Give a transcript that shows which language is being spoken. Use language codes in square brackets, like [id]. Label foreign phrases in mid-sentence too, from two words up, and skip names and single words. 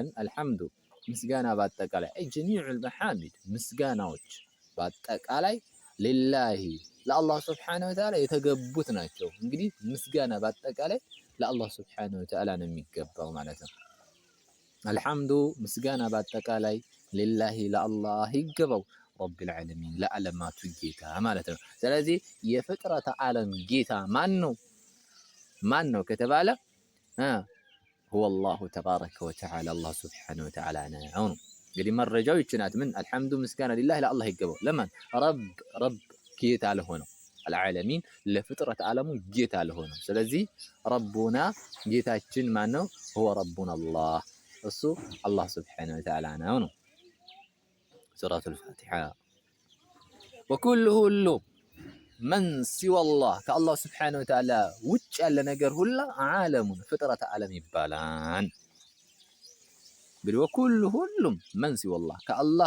[am] አልሐምዱ ምስጋና በአጠቃላይ [ar] جميع المحامد [am] ምስጋናዎች በአጠቃላይ ሊላሂ ለአላህ [ar] سبحانه وتعالى [am] የተገቡት ናቸው። እንግዲህ ምስጋና በአጠቃላይ ለአላህ [ar] سبحانه وتعالى [am] ነው የሚገባው ማለት ነው። አልሐምዱ ምስጋና በአጠቃላይ ሊላሂ ለአላህ ይገባው [ar] رب العالمين [am] ለዓለማቱ ጌታ ማለት ነው። ስለዚህ የፍጥረተ ዓለም ጌታ ማን ነው? ማን ነው ከተባለ [ar] هو الله تبارك وتعالى الله سبحانه وتعالى [am] ነው። እንግዲህ መረጃው ይችናት ምን አልሐምዱ ምስጋና ሊላሂ ለአላህ ይገባው ለማን? ረብ ጌታ ለሆነው العالمين ለፍጥረት ዓለሙ ጌታ ለሆነው። ስለዚህ ረቡና ጌታችን ማን ነው? [ar] هو ربنا الله [am] እሱ አላህ [ar] سبحانه وتعالى [am] ነው። ሱረቱል ፋቲሃ ወኩሉ ሁሉ [ar] من سوى الله [am] ከአላህ Subhanahu Wa Ta'ala ውጭ ያለ ነገር ሁላ ዓለሙን ፍጥረተ ዓለም ይባላል። እንግዲህ ወኩሉ ሁሉም [ar] من سوى الله [am] ከአላህ